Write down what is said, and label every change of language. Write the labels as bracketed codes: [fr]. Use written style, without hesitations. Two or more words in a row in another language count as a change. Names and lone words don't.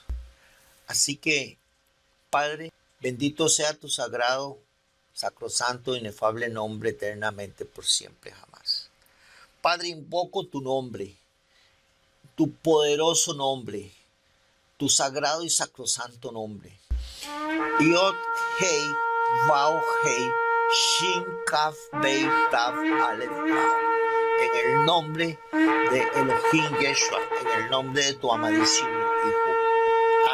[es] Así que, Padre, bendito sea tu sagrado, sacrosanto, inefable nombre eternamente por siempre jamás. Padre, invoco tu nombre, tu poderoso nombre, tu sagrado y sacrosanto nombre. [he] יוד הא וו הא שין כף בית תו אלף וו. [es] En el nombre de Elohim Yeshua, en el nombre de tu amadísimo Hijo.